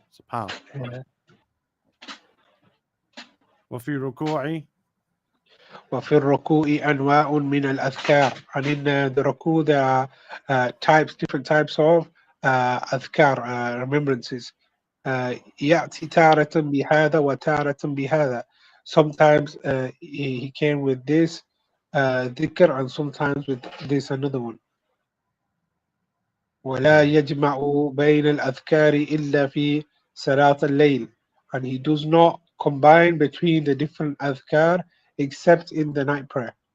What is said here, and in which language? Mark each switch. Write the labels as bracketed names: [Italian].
[Arabic] Subhanallah. [English] Yeah. [Arabic] وفي ركوعي. وفي الركوع أنواع من الأذكار, [English] and in the ruku there are different types of أذكار, remembrances. [Arabic] يأتي تارة بهذا وتارة بهذا. [English] Sometimes he came with this dhikr, and sometimes with this another one. [Arabic] ولا يجمع بين الأذكار إلا في صلاة الليل, [English] and he does not combine between the different adhkar except in the night prayer.